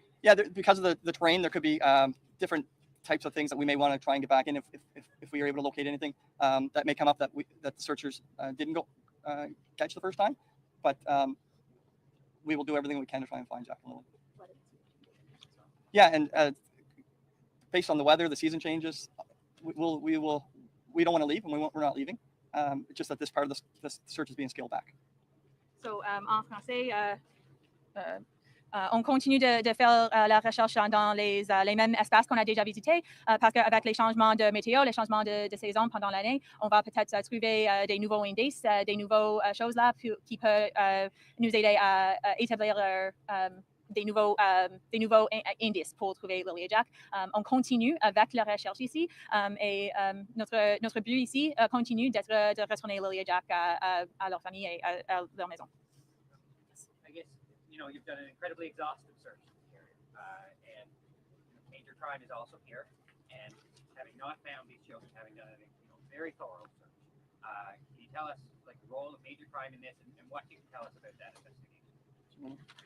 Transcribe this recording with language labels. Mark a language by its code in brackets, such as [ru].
[en] Yeah, because of the terrain, there could be different types of things that we may want to try and get back in if we are able to locate anything that may come up that the searchers didn't go catch the first time. But we will do everything we can to try and find Jack and Lily. Yeah, and based on the weather, the season changes. We don't want to leave, and we're not leaving. It's just that this part of the search is being scaled back. [fr] So, en français, on continue de faire la recherche dans les mêmes espaces qu'on a déjà visités parce qu'avec les changements de météo, les changements de saison pendant l'année, on va peut-être trouver des nouveaux indices, des nouvelles choses là qui peuvent nous aider à établir des nouveaux indices pour trouver Lily et Jack. On continue avec la recherche ici et notre but ici continue de retourner Lily et Jack à leur famille et à leur maison. [en] I guess, you've done an incredibly exhaustive search here, and major crime is also here. And having not found these children, having done a very thorough search, can you tell us the role of major crime in this, and what you can tell us about that investigation?